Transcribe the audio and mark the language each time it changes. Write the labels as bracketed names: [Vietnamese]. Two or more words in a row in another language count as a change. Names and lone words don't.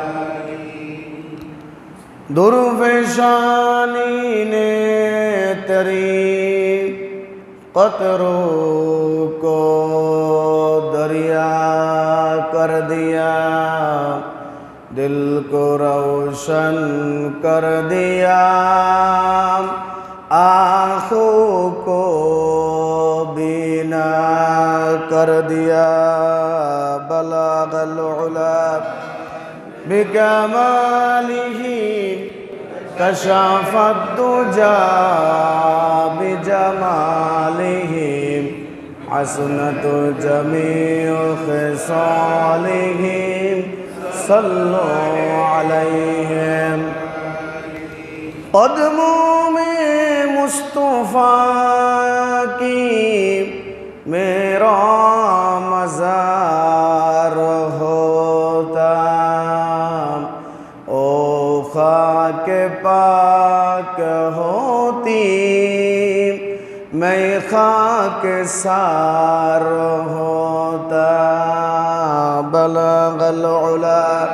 [Urdu] در فشانی نے تیرے قطروں کو دریا کر دیا، دل کو روشن کر دیا، آنکھوں کو بینا کر دیا. [Arabic] بلغ العلى بكماله كشف الدجى بجماله حسنت جميع خصالهم صلوا عليهم [Urdu] قدموں میں مصطفیٰ کی میرا مزار ہوتا او خاک پاک ہوتی میں خاک سار ہوتا [Arabic] بلغ العلا